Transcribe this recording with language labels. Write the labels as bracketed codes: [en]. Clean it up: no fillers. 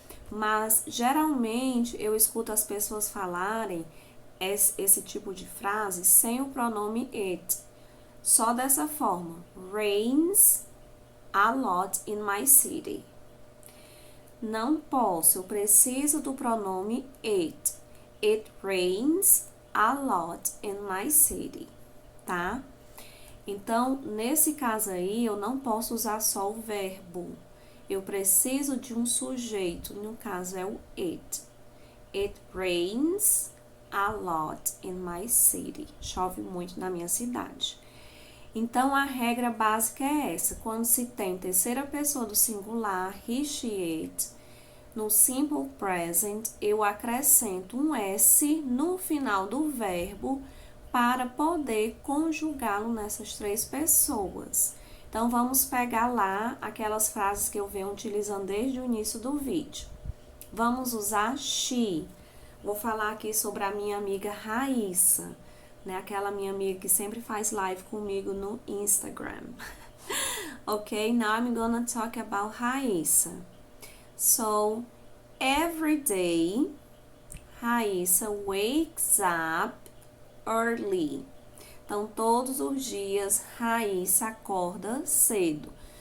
[pt] Mas geralmente eu escuto as pessoas falarem esse tipo de frase sem o pronome it. Só dessa forma. [en] Rains a lot in my city. [pt] Não posso, eu preciso do pronome it. [en] It rains a lot in my city, tá? [pt] Então, nesse caso aí, eu não posso usar só o verbo. Eu preciso de um sujeito, no caso é o it. [en] It rains a lot in my city. [pt] Chove muito na minha cidade. Então, a regra básica é essa. Quando se tem terceira pessoa do singular, he, she, it, no simple present, eu acrescento um S no final do verbo para poder conjugá-lo nessas três pessoas. Então, vamos pegar lá aquelas frases que eu venho utilizando desde o início do vídeo. Vamos usar she. Vou falar aqui sobre a minha amiga Raíssa. né? Aquela minha amiga que sempre faz live comigo no Instagram. [en] Okay, now I'm gonna talk about Raíssa. So, every day, Raíssa wakes up early. [pt] Então, todos os dias, Raíssa acorda cedo.